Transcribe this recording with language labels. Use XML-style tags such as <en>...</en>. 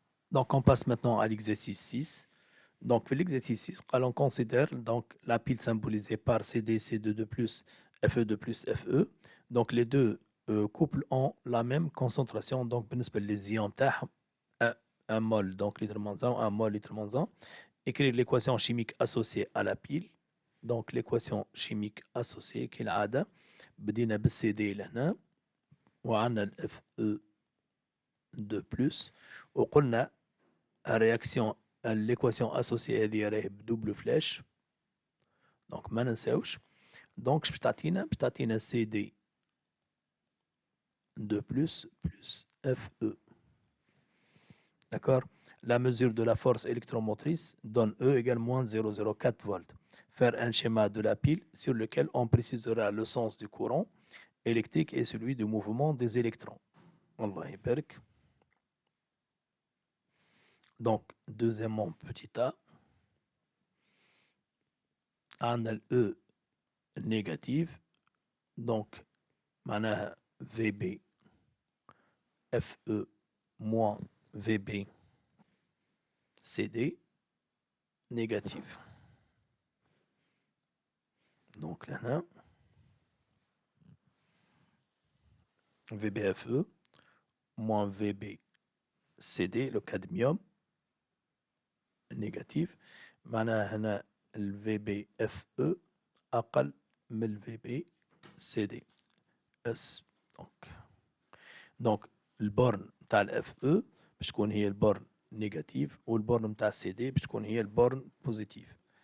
<fr>Donc, on passe maintenant à l'exercice 6. Donc, l'exercice 6, on considère donc, la pile symbolisée par CD, CD2 plus, FE2 plus, FE. Donc, les deux couples ont la même concentration. Donc,</fr> <ar>بالنسبة للزيون تاعهم,</ar> <fr>un mol, donc litre moins 1, un mol, litre moins 1. Écrire l'équation chimique associée à la pile. Donc, l'équation chimique associée</fr> <ar>كالعادة بدينا بالCD لهنا وعندنا ال FE2 plus وقلنا الرياكسيون</ar> <fr>l'équation associée</fr> <ar>هذه راهي بدوبل فلاش دونك ما ننساوش دونك باش تعطينا سي دي 2 plus FE.</ar> <fr>D'accord. La mesure de la force électromotrice donne E égale moins 0,04 volts. Faire un schéma de la pile sur lequel on précisera le sens du courant électrique et celui du mouvement des électrons. Allah</fr> <ar>يبارك.</ar> <fr>Donc, deuxièmement, petit a, on a le E négative, donc,</fr> <ar>معناها</ar> <fr>VB FE moins VB CD négative. Donc là, VBFE moins VB CD, le cadmium négatif.</fr> <ar>معناها هنا ال VBFE أقل من ال VB CD. S. Donc البورن تاع ال FE باش تكون هي البورن نيجاتيف والبورن نتاع السي دي باش تكون هي البورن بوزيتيف.</ar>